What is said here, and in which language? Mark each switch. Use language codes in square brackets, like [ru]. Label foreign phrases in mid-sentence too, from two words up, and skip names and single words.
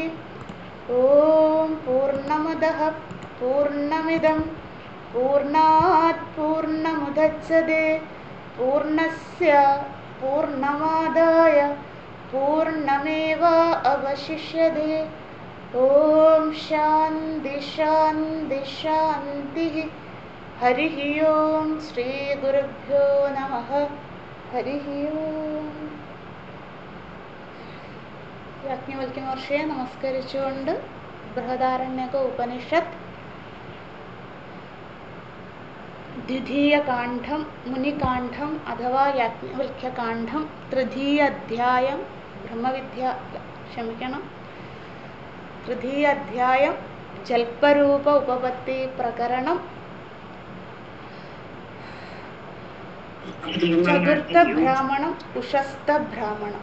[sa] ओम पूर्णमदः पूर्णमिदं पूर्णात् पूर्णमुदच्यते पूर्णस्य पूर्णमादाय पूर्णमेवावशिष्यते। ओम शान्ति शान्ति शान्तिः। हरिः ओम श्री गुरुभ्यो नमः। हरिः ओम। [ml] യാജ്ഞവൽക്യ മഹർഷിയെ നമസ്കരിച്ചുകൊണ്ട് ബൃഹദാരണ്യക ഉപനിഷത്ത് ദ്വിതീയ കാണ്ഡം മുനികാണ്ഡം അഥവാ യാജ്ഞവൽക്യകാണ്ഡം തൃതീയ അധ്യായം തൃതീയ അധ്യായം ജൽപരൂപ ഉപപത്തി പ്രകരണം ചതുർത്ഥ ബ്രാഹ്മണം ഉഷസ്ഥ ബ്രാഹ്മണം.